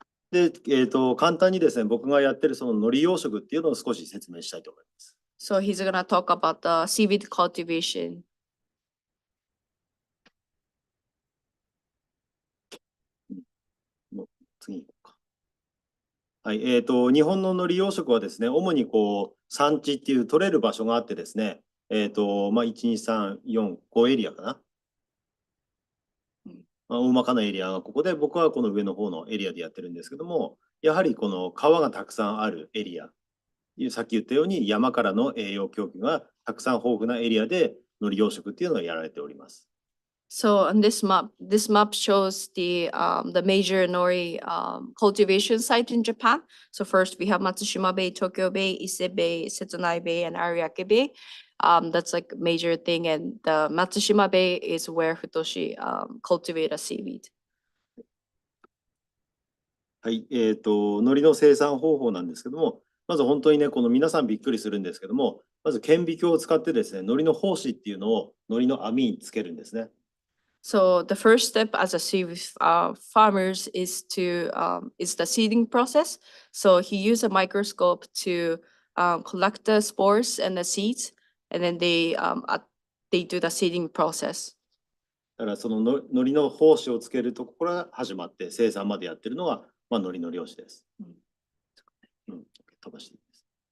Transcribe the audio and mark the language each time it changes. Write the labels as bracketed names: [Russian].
[Japanese] で、簡単にですね、僕がやってるその海苔養殖っていうのを少し説明したいと思います。 [English] So he's gonna talk about the seaweed cultivation. [Japanese] もう次行こうか。はい、日本の海苔養殖はですね、主にこう、産地っていう取れる場所があってですね、1、2、3、4、5エリアかな。大まかなエリアがここで、僕はこの上の方のエリアでやってるんですけども、やはりこの川がたくさんあるエリア、さっき言ったように山からの栄養供給がたくさん豊富なエリアで海苔養殖っていうのがやられております。 [English] So on this map shows the major nori cultivation site in Japan. So first we have Matsushima Bay, Tokyo Bay, Ise Bay, Setsunai Bay, and Ariake Bay. That's like a major thing, and the Matsushima Bay is where Futoshi cultivate a seaweed. [Japanese] はい、海苔の生産方法なんですけども、まず本当にね、この皆さんびっくりするんですけども、まず顕微鏡を使ってですね、海苔の胞子っていうのを海苔の網につけるんですね。 [English] So the first step as a seaweed farmers is the seeding process. So he used a microscope to collect the spores and the seeds, and then they do the seeding process. [Japanese] だからそのの海苔の胞子をつけるところから始まって生産までやってるのが、まあ、海苔の漁師です。飛ばしていいです。